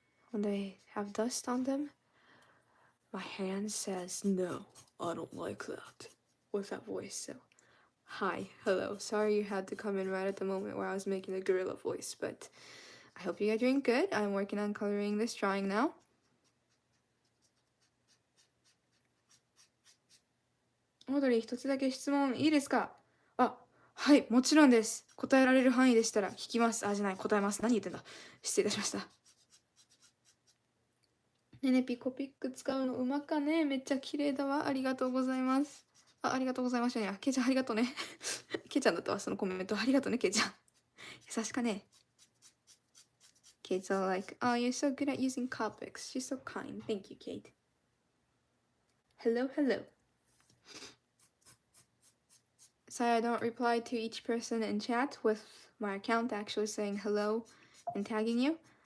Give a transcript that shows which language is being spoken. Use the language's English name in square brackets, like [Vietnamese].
[English] When they have dust on them, my hand says, no, I don't like that. With that voice, so. Hi, hello. Sorry you had to come in right at the moment where I was making the gorilla voice, but I hope you guys are doing good. I'm working on coloring this drawing now. [Japanese] Audrey, 一つだけ質問いいですか？あ、はい、もちろんです。答えられる範囲でしたら聞きます。あ、じゃない、答えます。何言ってんだ。失礼いたしました。ねねピコピック使うのうまかね。めっちゃ綺麗だわ。ありがとうございます。あ、ありがとうございましたね。ケイちゃんありがとうね。ケイちゃんだったわ、そのコメント。ありがとうね、ケイちゃん。優しかね。 [English] Kate's all like, oh, you're so good at using Copics. She's so kind. Thank you, Kate. Hello, hello. Sorry I don't reply to each person in chat with my account actually saying hello and tagging you.